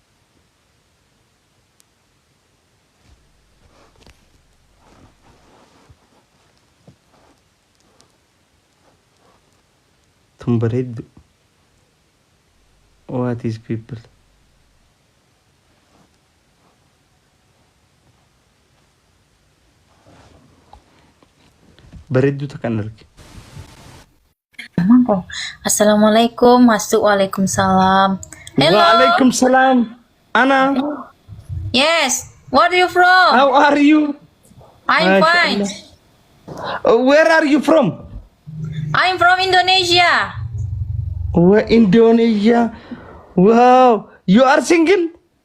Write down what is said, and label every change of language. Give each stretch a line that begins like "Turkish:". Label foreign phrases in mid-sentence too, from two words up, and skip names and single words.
Oromo: Tun bareeddu.
English: What is people?
Oromo: Bareeddu takkan arge.
Indonesian: Assalamualaikum, masuk.
Arabic: Waalaikumsalam. Hello. Waalaikumsalam.
Oromo: Ana.
English: Yes. Where are you from? How are you? I'm fine. Where are you from? I'm from Indonesia. Where Indonesia? Wow. You are single?